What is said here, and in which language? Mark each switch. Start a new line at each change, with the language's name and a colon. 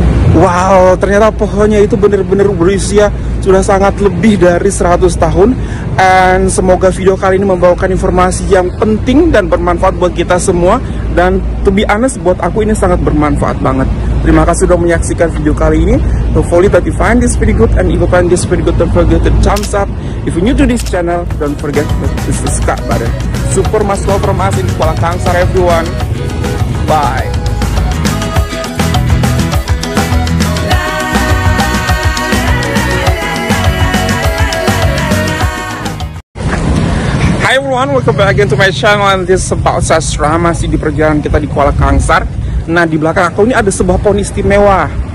Indonesian: Wow, ternyata pohonnya itu benar-benar berusia sudah sangat lebih dari 100 tahun. And semoga video kali ini membawakan informasi yang penting dan bermanfaat buat kita semua. Dan
English: to be honest,
Indonesian: buat aku ini sangat bermanfaat banget. Terima kasih sudah menyaksikan video kali ini.
English: Hopefully that you find this video good, and if you find this video good, don't forget to thumbs up. If you're new to this channel, don't forget to subscribe button. Super much love from us in Kuala Kangsar, everyone. Bye. Hi everyone, welcome back again to my channel, and this is about sastra.
Indonesian: Masih di perjalanan kita di Kuala Kangsar. Nah, di belakang aku ini ada sebuah pohon istimewa.